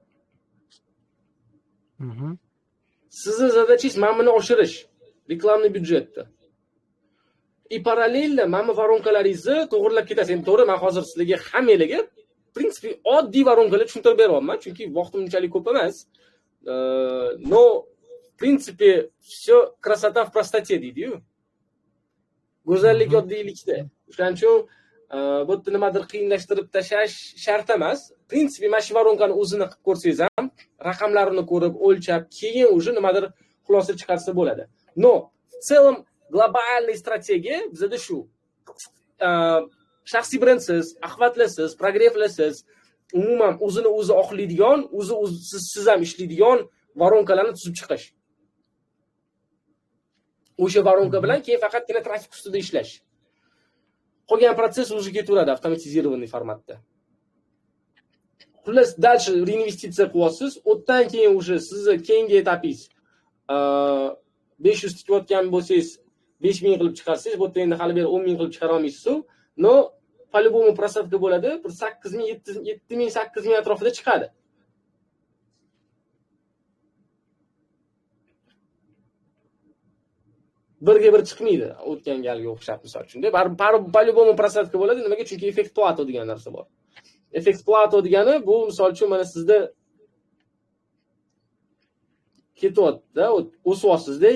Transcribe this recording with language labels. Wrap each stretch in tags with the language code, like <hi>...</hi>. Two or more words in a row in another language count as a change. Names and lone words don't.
<uz>Sizni zadachangiz mana buni oshirish, reklamni byudjetni. Parallelda mana bu voronkalaringizni to'g'rilab ketasiz. Endi to'g'ri, men hozir sizlarga hammalarga prinsipi oddiy voronkalar tushuntirib beryapman, chunki vaqtim unchalik ko'p emas.</uz> <ru>Но, в принципе, все красота в простоте deydi-yu.</ru> <uz>Go'zallik oddiylikda. Shuning uchun bu yerda nimadir qiyinlashtirib tashlash shart emas. Prinsipi mana shu voronkani o'zini qilib ko'rsangiz ham, raqamlarini ko'rib, o'lchab, keyin уже nimadir xulosa chiqarsa bo'ladi.</uz> <ru>Но, в целом</ru> <uz>global strategiya bizda shu. Shaxsiy brendsiz, axvatlasiz, progressivsiz, umuman o'zini o'zi oqlaydigan, siz ham ishlaydigan voronkalarni tuzib chiqish. O'sha voronka bilan keyin faqatgina trafik ustida ishlash. Qolgan proses o'zi ketaveradi avtomatizirованный formatda. Xullas, dальше reinvestitsiya qilyapsiz. O'tdan keyin o'sha sizni keyingi etapingiz 500 tikayotgan bo'lsangiz 5000 qilib chiqarsangiz, bu yerda endi hali bir 10000 qilib chiqara olmaysiz-ku.</uz> <ru>Но, по-любому просадка</ru> <uz>bo'ladi. Bir 8000, 7000, 8000 atrofida chiqadi. Birga bir chiqmaydi. O'tgan galga o'xshab misol uchun.</uz> <ru>По-любому просадка</ru> <uz>bo'ladi. Nimaga? Chunki effekt plato degan narsa bor. Effekt plato degani bu misol uchun mana sizda ketyapti-da, o'syapsiz-da.</uz>